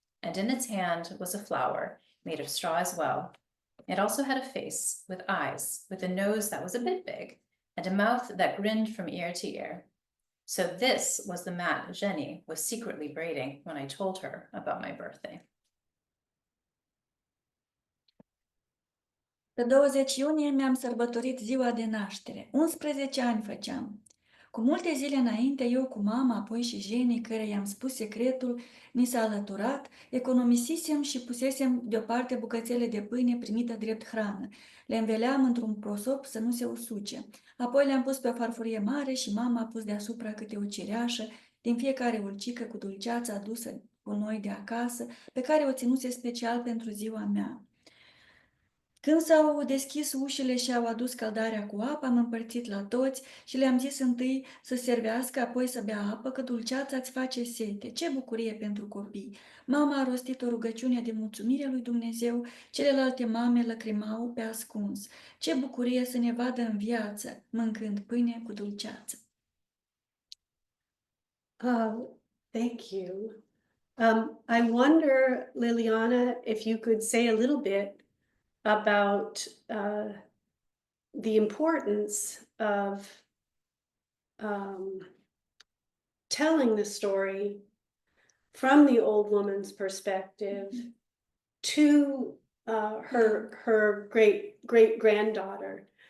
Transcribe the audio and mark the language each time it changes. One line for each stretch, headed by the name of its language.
English: And in its hand was a flower, made of straw as well. It also had a face, with eyes, with a nose that was a bit big, and a mouth that grinned from ear to ear. So this was the mat Jenny was secretly braiding when I told her about my birthday.
Romanian: Pe 20 iunie mi-am sărbătorit ziua de naștere. 11 ani făceam. Cu multe zile înainte, eu cu mama, apoi și Jenny, care i-am spus secretul, ni s-a alăturat, economisisem și pusesem deoparte bucățele de pâine primită drept hrană. Le înveleam într-un prosop să nu se usuce. Apoi le-am pus pe o farfurie mare și mama a pus deasupra câte o cireașă din fiecare ulcică cu dulceața adusă cu noi de acasă, pe care o ținuse special pentru ziua mea. Când s-au deschis ușile și au adus căldarea cu apă, am împărțit la toți și le-am zis întâi să servească, apoi să bea apă, că dulceața îți face sete. Ce bucurie pentru copii! Mama a rostit o rugăciune de mulțumire lui Dumnezeu, celelalte mame lăcrimau pe ascuns. Ce bucurie să ne vadă în viață, mâncând pâine cu dulceață!
English: Thank you. I wonder, Liliana, if you could say a little bit about the importance of telling the story from the old woman's perspective to her great granddaughter.